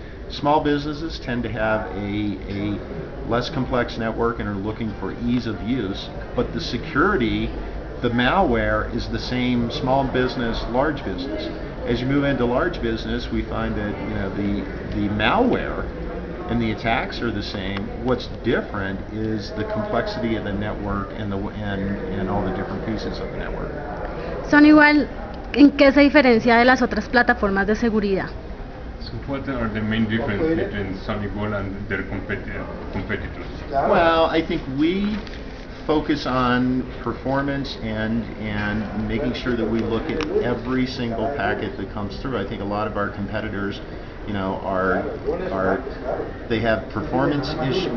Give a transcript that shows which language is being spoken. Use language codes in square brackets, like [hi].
[en] Small businesses tend to have a less complex network and are looking for ease of use, but the security, the malware is the same small business, large business. As you move into large business, we find that the malware and the attacks are the same. What's different is the complexity of the network and all the different pieces of the network. [es] Honeywell, ¿en qué se diferencia de las otras plataformas de seguridad? [en] So what are the main differences between Honeywell and their competitors? Well, I think we focus on performance and making sure that we look at every single packet that comes through. I think a lot of our competitors, they have performance issues.